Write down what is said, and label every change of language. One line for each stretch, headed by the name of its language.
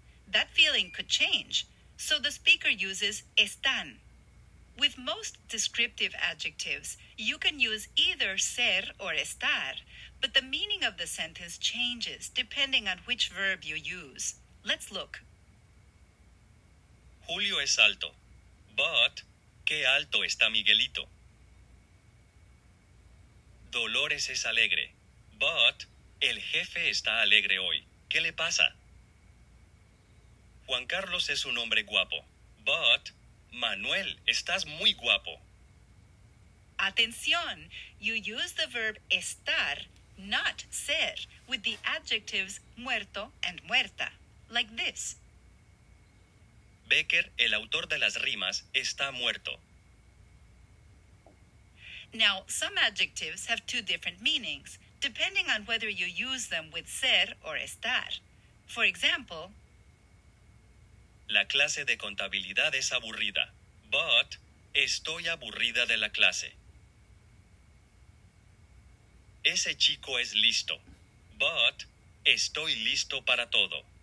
English: That feeling could change, so the speaker uses están. With most descriptive adjectives, you can use either ser or estar, but the meaning of the sentence changes depending on which verb you use. Let's look.
Spanish: Julio es alto, but ¿qué alto está Miguelito? Dolores es alegre, but el jefe está alegre hoy. ¿Qué le pasa? Juan Carlos es un hombre guapo, but Manuel, estás muy guapo.
English: Atención, you use the verb estar, not ser, with the adjectives muerto and muerta, like this.
Spanish: Becker, el autor de las rimas, está muerto.
English: Now, some adjectives have two different meanings, depending on whether you use them with ser or estar. For example,
Spanish: La clase de contabilidad es aburrida, but estoy aburrida de la clase. Ese chico es listo, but estoy listo para todo.